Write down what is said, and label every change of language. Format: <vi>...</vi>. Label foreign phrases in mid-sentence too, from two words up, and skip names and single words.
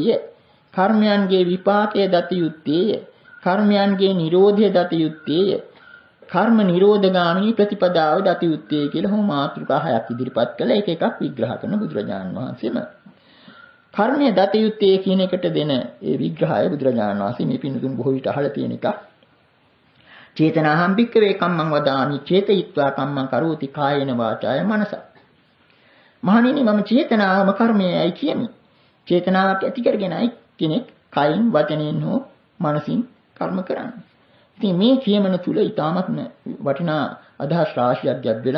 <si>කර්මයන්ගේ විපාකය දත යුත්තේය. කර්මයන්ගේ නිරෝධය දත යුත්තේය. කර්ම නිරෝධගාමිනී ප්‍රතිපදාව දත යුත්තේ කියලා හොම මාතෘකා 6ක් ඉදිරිපත් කළා. ඒක එකක් විග්‍රහ කරන බුදුරජාණන් වහන්සේම. කර්මය දත යුත්තේ කියන එකට දෙන ඒ විග්‍රහය බුදුරජාණන් වහන්සේ මේ පින්තුන් බොහෝ විට අහලා තියෙන එකක්.</si> <pi>චේතනාහම් භික්ඛවේ කම්මං වදාමි චේතයිත්වා කම්මං කරෝති කායේන වාචාය මනස.</pi> <si>මහණෙනි, මම චේතනාවම කර්මයයි කියමි. චේතනාවක් ඇති කරගෙනයි කෙනෙක් කයින් වචනයෙන් හෝ මනසින් කර්ම කරන්නේ. ඉතින් මේ කියමන තුල ඊටාත්ම වටිනා අදහස් රාශියක් ගැබ්වෙනවා.</si>